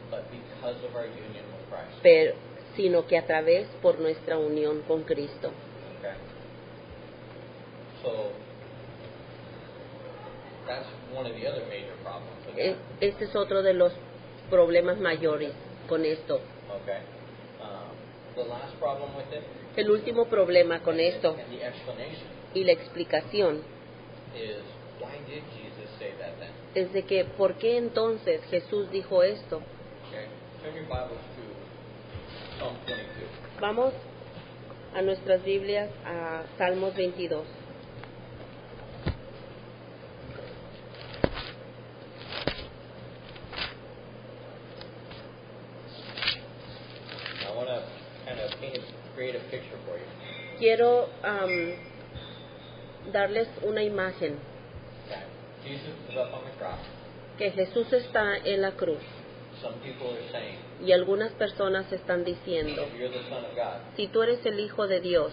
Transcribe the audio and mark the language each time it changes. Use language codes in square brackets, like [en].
[en] but because of our union with Christ. [es] pero, sino que a través por nuestra unión con Cristo. [en] Okay? So, that's one of the other major problems with that. [es] Este es otro de los problemas mayores con esto. [en] Okay? The last problem with it, [es] El último problema con esto [en] and the explanation, [es] y la explicación [en] is why did Jesus say that then? [es] es de que, ¿por qué entonces Jesús dijo esto? [en] Okay? Turn your Bibles to Psalm 22. [es] Vamos a nuestras Biblias a Salmos 22. [en] I want to kind of create a picture for you. [es] Quiero darles una imagen, [en] Okay? Jesus is up on the cross. [es] que Jesús está en la cruz [en] Some people are saying, [es] y algunas personas están diciendo, [en] if you're the Son of God, [es] si tú eres el Hijo de Dios,